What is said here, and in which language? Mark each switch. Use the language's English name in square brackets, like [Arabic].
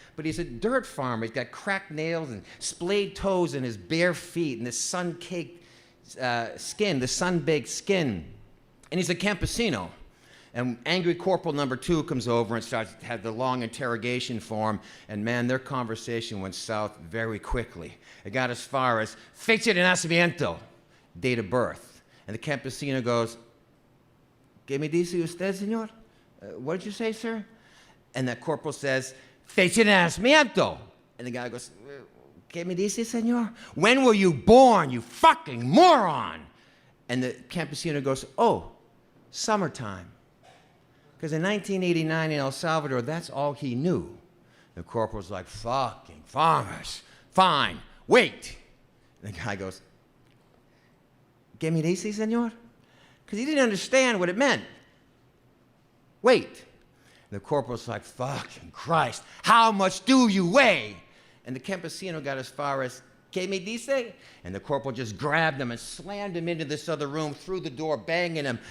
[English] But he's a dirt farmer. He's got cracked nails and splayed toes in his bare feet and this sun-caked skin, the sun-baked skin. And he's a campesino. And Angry Corporal number 2 comes over and starts to have the long interrogation for him. And man, their conversation went south very quickly. It got as far as [Spanish] fecha de nacimiento, [English] date of birth. And the campesino goes, [Spanish] ¿Qué me dice usted, señor? [English] What did you say, sir? And the corporal says, [Spanish] fecha de nacimiento. [English] And the guy goes, [Spanish] ¿Qué me dice, señor? [English] When were you born, you fucking moron? And the campesino goes, oh, summertime. Because in 1989 in El Salvador, that's all he knew. The corporal's like, fucking farmers. Fine, wait. And the guy goes, [Spanish] ¿Qué me dice, señor? [English] Because he didn't understand what it meant. Wait. And the corporal's like, fucking Christ, how much do you weigh? And the campesino got as far as, [Spanish] ¿Qué me dice? [English] And the corporal just grabbed him and slammed him into this other room, through the door, banging him.